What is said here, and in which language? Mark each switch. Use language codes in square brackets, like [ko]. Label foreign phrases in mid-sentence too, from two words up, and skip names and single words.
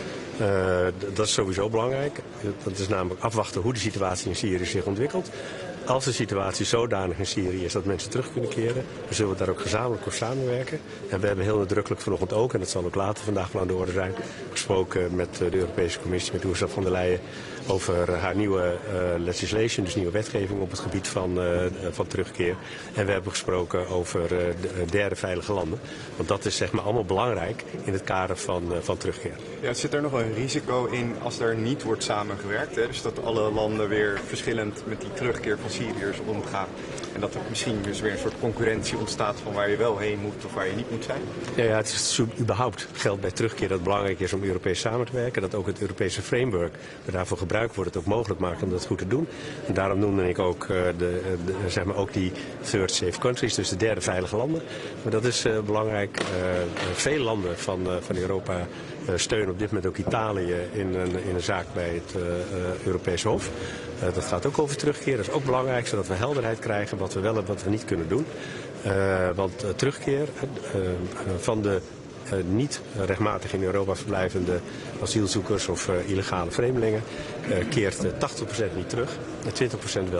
[nl] Dat is sowieso belangrijk. Dat is namelijk afwachten hoe de situatie in Syrië zich ontwikkelt. Als de situatie zodanig in Syrië is dat mensen terug kunnen keren, dan zullen we daar ook gezamenlijk voor samenwerken. En we hebben heel nadrukkelijk vanochtend ook, en dat zal ook later vandaag wel aan de orde zijn, gesproken met de Europese Commissie, met Ursula von der Leyen, over haar nieuwe legislation, dus nieuwe wetgeving op het gebied van terugkeer. En we hebben gesproken over derde veilige landen. Want dat is zeg maar allemaal belangrijk in het kader van terugkeer. Ja, zit er nog een risico in als er niet wordt samengewerkt? Hè? Dus dat alle landen weer verschillend met die terugkeer van Syriërs omgaan. En dat er misschien dus weer een soort concurrentie ontstaat van waar je wel heen moet of waar je niet moet zijn? Ja, het is überhaupt geldt bij terugkeer dat het belangrijk is om Europees samen te werken. Dat ook het Europese framework dat daarvoor gebruikt wordt het ook mogelijk maakt om dat goed te doen. En daarom noemde ik ook, zeg maar ook die [en] third safe countries, [nl] dus de derde veilige landen. Maar dat is belangrijk. Veel landen van Europa steunen op dit moment ook Italië in een zaak bij het Europese Hof. Dat gaat ook over terugkeer. Dat is ook belangrijk, zodat we helderheid krijgen wat we wel en wat we niet kunnen doen. Want terugkeer van de niet rechtmatig in Europa verblijvende asielzoekers of illegale vreemdelingen keert 80% niet terug, 20% wel.